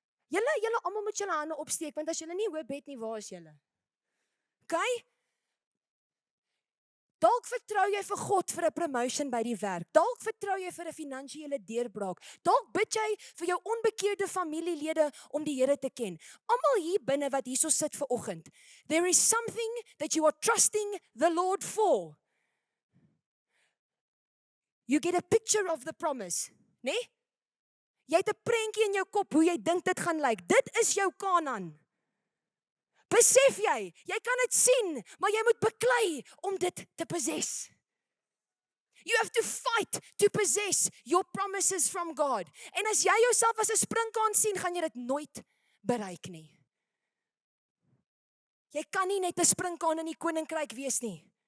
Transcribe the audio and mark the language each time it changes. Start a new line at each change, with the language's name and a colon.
Afrikaans: Julle almal moet julle hande opsteek, want as julle nie hoop het nie, waar is julle? Okay? Dalk vertrou jy vir God vir 'n promotion by die werk. Dalk vertrou jy vir 'n finansiële deurbraak. Dalk bid jy vir jou onbekeerde familielede om die Here te ken. Almal hier binne wat hierso sit vir oggend.
English: There is something that you are trusting the Lord for. You get a picture of the promise, né?
Afrikaans: Nee? Jy het 'n prentjie in jou kop hoe jy dink dit gaan lyk. Dit is jou Kanaan. Besef jy kan dit sien, maar jy moet beklei om dit te possess.
English: You have to fight to possess your promises from God.
Afrikaans: En as jy jouself as 'n sprinkaan sien, gaan jy dit nooit bereik nie. Jy kan nie net 'n sprinkaan in die koninkryk wees nie.